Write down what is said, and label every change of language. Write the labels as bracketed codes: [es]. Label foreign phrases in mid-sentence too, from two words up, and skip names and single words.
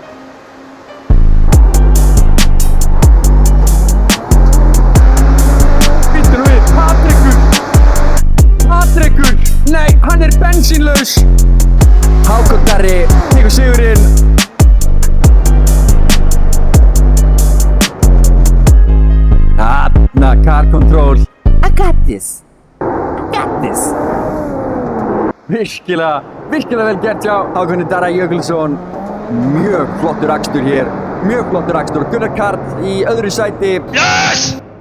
[is] Býttu nú við, Patrikur! Nei, hann er bensínlaus. Hákon Darri tekur sigurinn. Þarna, [en] car control. I got this. [is] Virkilega vel gert hjá Hákoni Darra Jökulsson. Mjög flottur akstur hér. Gunnar Karl í öðru sæti. [en] Yes!